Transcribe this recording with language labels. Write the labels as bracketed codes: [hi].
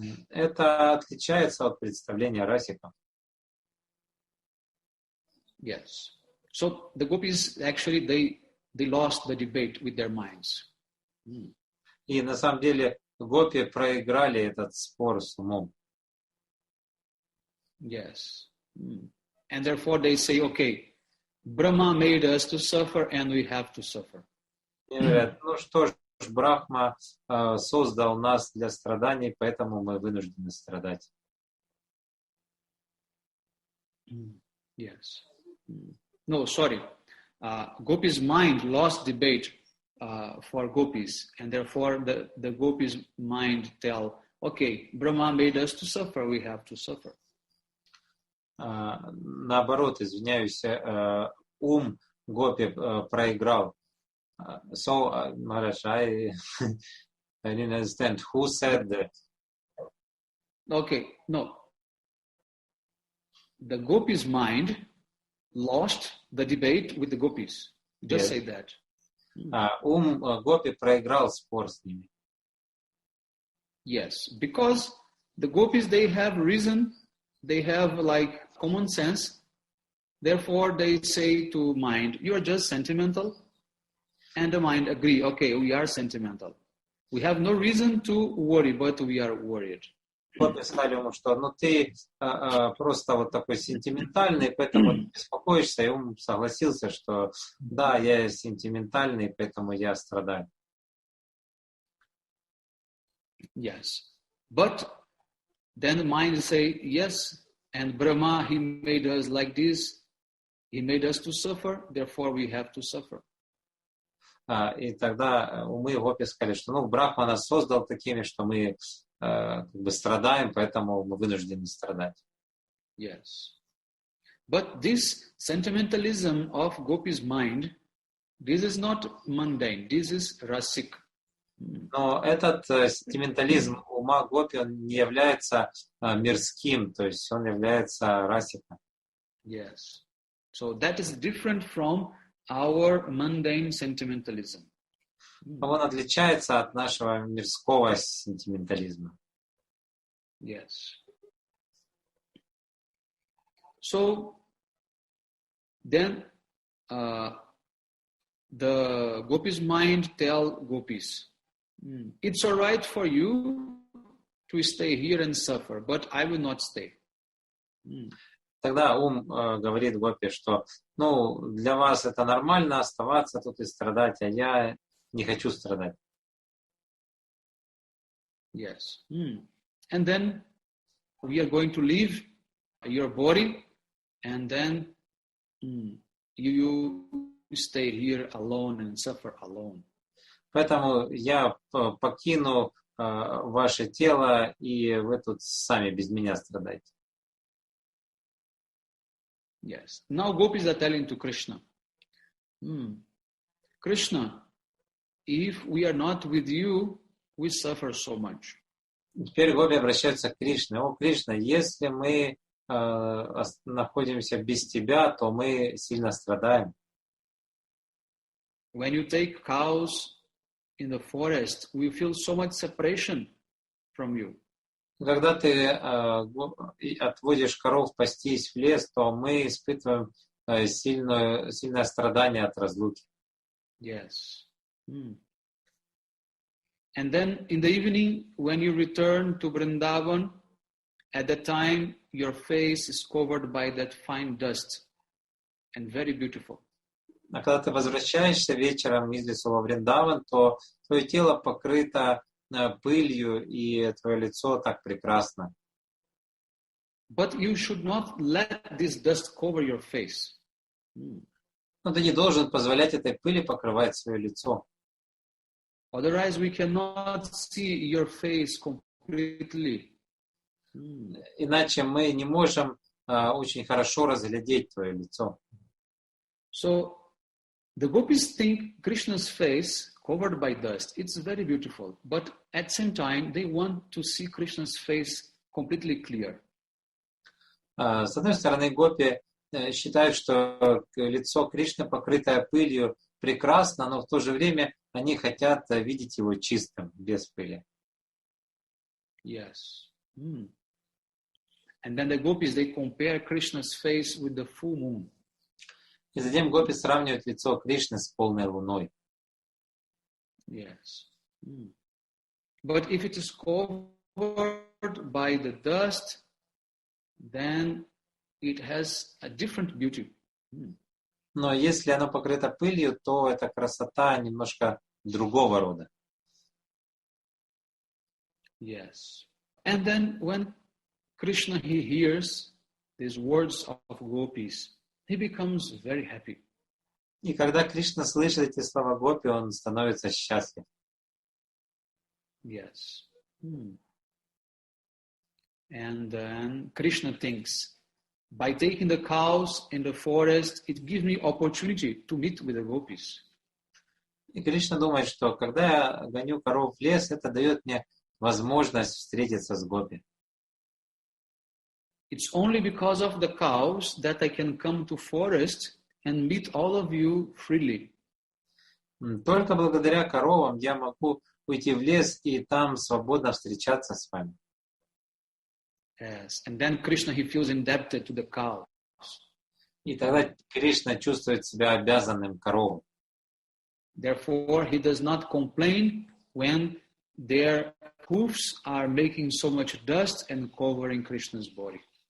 [ru] Это отличается от представления расика. [en] Yes. So the gopis actually they lost the debate with their minds. [ru] И на самом деле гопи проиграли этот спор с умом. [en] Yes. And therefore they say, okay, Brahma made us to suffer and we have to suffer. [ru] И говорят, что ж, Брахма создал нас для страданий, поэтому мы вынуждены страдать. [en] Yes. No, sorry. Gopi's mind lost debate for gopis, and therefore the gopis' mind tell, okay, Brahma made us to suffer, we have to suffer. [ru] Наоборот, извиняюсь, ум Гопи проиграл. [en] So, Maharaj, I didn't understand. Who said that? Okay, no. The gopis' mind lost the debate with the gopis. Just say that. [ru] Ум Гопи проиграл спор с ними. [en] Yes, because the gopis, they have reason, they have like common sense. Therefore, they say to mind, you are just sentimental. And the mind agree, okay, we are sentimental. We have no reason to worry, but we are worried. [ru] Гопи сказали ему, что ты просто вот такой сентиментальный, поэтому ты беспокоишься, и ум согласился, что да, я сентиментальный, поэтому я страдаю. [en] Yes. But then the mind say, yes, and Brahma, he made us like this. He made us to suffer, therefore we have to suffer. [ru] И тогда умы Гопи сказали, что Брахма нас создал такими, что мы как бы страдаем, поэтому мы вынуждены страдать. [en] Yes. But this sentimentalism of Gopi's mind, this is not mundane, this is rasik. [ru] Но этот сентиментализм ума Гопи, он не является мирским, то есть он является расиком. [en] Yes. So that is different from our mundane sentimentalism. [ru] Он отличается от нашего мирского сентиментализма. [en] Yes. So then the gopis' mind tell gopis, it's all right for you to stay here and suffer, but I will not stay. [ru] Тогда ум говорит Гопи, что для вас это нормально оставаться тут и страдать, а я не хочу страдать. [en] Yes. And then we are going to leave your body, and then you stay here alone and suffer alone. [ru] Поэтому я покину ваше тело, и вы тут сами без меня страдаете. [en] Yes. Now gopis are telling to Krishna, Krishna, if we are not with you, we suffer so much. [ru] Теперь гопи обращаются к Кришне. О, Кришна, если мы находимся без тебя, то мы сильно страдаем. [en] When you take cows in the forest, we feel so much separation from you. [ru] Когда ты отводишь коров пастись в лес, то мы испытываем сильное страдание от разлуки. [en] Yes. And then in the evening, when you return to Vrindavan, at that time your face is covered by that fine dust and very beautiful. [ru] А когда ты возвращаешься вечером из лесу во Вриндаван, то твое тело покрыто пылью, и твое лицо так прекрасно. [en] But you should not let this dust cover your face. [ru] Но ты не должен позволять этой пыли покрывать свое лицо. [en] Otherwise, we cannot see your face completely. [ru] Иначе мы не можем очень хорошо разглядеть твое лицо. [en] So, the gopis think Krishna's face covered by dust, it's very beautiful. But at the same time, they want to see Krishna's face completely clear. [ru] С одной стороны, гопи считают, что лицо Кришны, покрытое пылью, прекрасно, но в то же время они хотят видеть его чистым, без пыли. [en] Yes. And then the gopis, they compare Krishna's face with the full moon. [ru] И затем гопи сравнивают лицо Кришны с полной луной. [en] Yes. But if it is covered by the dust, then it has a different beauty. [ru] Но если оно покрыто пылью, то эта красота немножко другого рода. [en] Yes. And then when Krishna, he hears these words of gopis, he becomes very happy. [ru] И когда Кришна слышит эти слова гопи, он становится счастлив. [en] Yes. And then Krishna thinks, by taking the cows in the forest, it gives me opportunity to meet with the gopis. [ru] И Кришна думает, что когда я гоню коров в лес, это дает мне возможность встретиться с гопи. [en] It's only because of the cows that I can come to forest and meet all of you freely. [ru] Только благодаря коровам я могу уйти в лес и там свободно встречаться с вами. [en] Yes. And then Krishna, he feels indebted to the cows. [ru] И тогда Кришна чувствует себя обязанным коровам. [en] Therefore, he does not complain when their hoofs are making so much dust and covering Krishna's body.